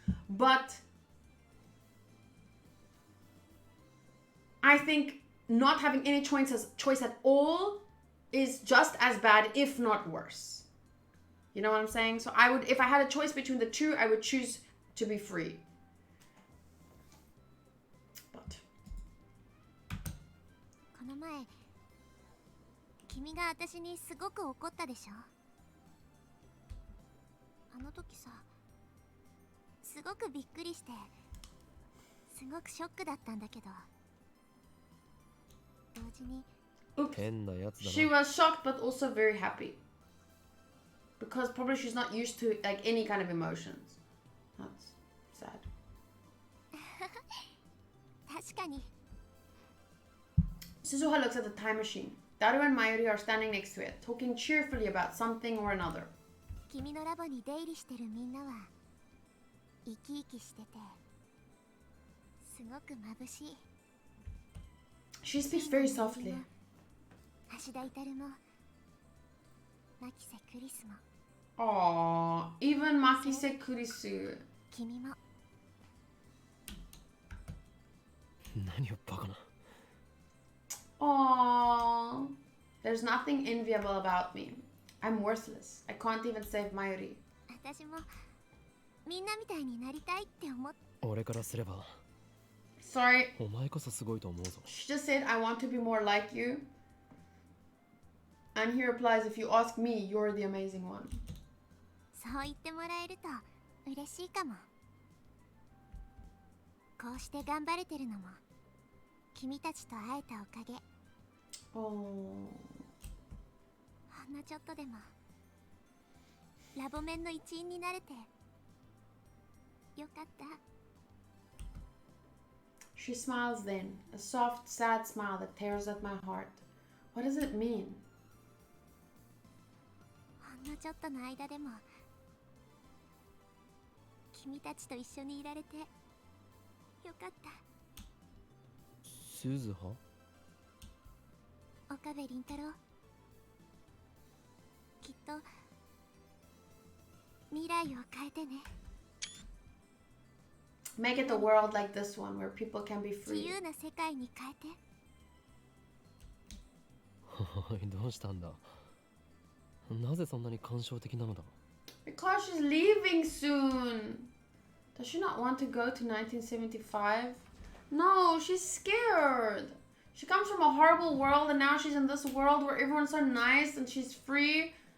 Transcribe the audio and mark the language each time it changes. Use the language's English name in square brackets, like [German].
[English] But I think not having any choice at all is just as bad, if not worse. You know what I'm saying? So I would, if I had a choice between the two, I would choose to be free. But [Japanese] この前君が私にすごく怒ったでしょ。あの時さ、すごくびっくりして、すごくショックだったんだけど、同時に [English] She was shocked but also very happy. Because probably she's not used to like any kind of emotions. That's sad. [Japanese] 確かに。 [English] Suzuha looks at the time machine. Daru and Mayuri are standing next to it, talking cheerfully about something or another. [Japanese] 君のラボに出入りしてるみんなは生き生きしててすごく眩しい。 [English] She speaks very softly. [Japanese] 橋田至も牧瀬クリスも [English] Aww, even Makise Kurisu. [Japanese] 君も何をバカな。 Aww. [English] There's nothing enviable about me. I'm worthless. I can't even save Mayuri. [Japanese] 私もみんなみたいになりたいって思っ。俺からすれば [English] Sorry. [Japanese] お前こそすごいと思うぞ。 [English] She just said, I want to be more like you. And he replies, if you ask me, you're the amazing one. [Japanese] そう言ってもらえると嬉しいかも。こうして頑張れてるのも君たちと会えたおかげ。 Oh. ほんのちょっとでもラボメンの一員になれてよかった。 [English] She smiles then, a soft, sad smile that tears at my heart. What does it mean? [Japanese] ほんのちょっとの間でも君たちと一緒にいられてよかった。スズハ？岡部倫太郎、きっと未来を変えてね。 [English] Make it a world like this one, where people can be [Japanese] 自 [English] free. [Japanese] 由な世界に変えて。おい、どうしたんだ。なぜそんなに感傷的なのだ。 [English] Because she's leaving soon. Does she not want to go to 1975? No, she's scared. She comes from a horrible world and now she's in this world where everyone's so nice and she's free.